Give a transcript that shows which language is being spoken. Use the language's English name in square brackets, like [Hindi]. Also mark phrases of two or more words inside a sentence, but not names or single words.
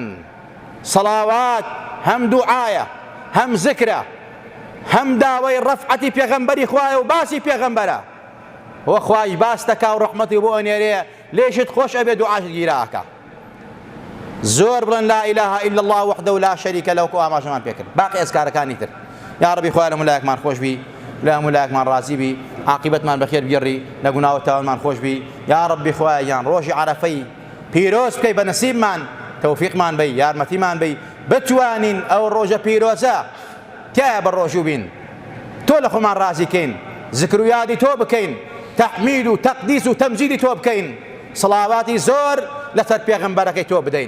[Central Kurdish] سڵاوات هەم دوعایە، هەم ذکرە، هەم داوای ڕەفعەتی پێغەمبەری خوایە و باسی پێغەمبەرە. وە خوای باس دەکا و ڕەحمەتی بۆ ئەنێرێ، لێشت خۆش ئەبێ دوعاشت گیراکە. زۆر بڵێن [Arabic] لا إله إلا الله وحده لا شريك له [Central Kurdish] و ئاماژەمان پێ کرد. باقی ئەزکارەکانی تر یا ڕەبی خوای لە مولایەکمان خۆش بی، لە مولایەکمان ڕازی بی، عاقبەتمان بەخێر بگەڕی، لە گوناه و تاوانمان خۆش بی. یا ڕەبی خوایان ڕۆژی عەرەفەی پیرۆز بکەی بە نەسیبمان، تەوفیقمان بی، یارمەتیمان بی، بتوانین ئەو ڕۆژە پیرۆزە تایە بەڕۆژوو بین، تۆ لە خۆمان ڕازی کەین، ذکر و یادی تۆ بکەین، تەحمید و تەقدیس و تەمجیدی تۆ بکەین، سڵاواتی زۆر لەسەر پێغەمبەرەکەی تۆ بدەین.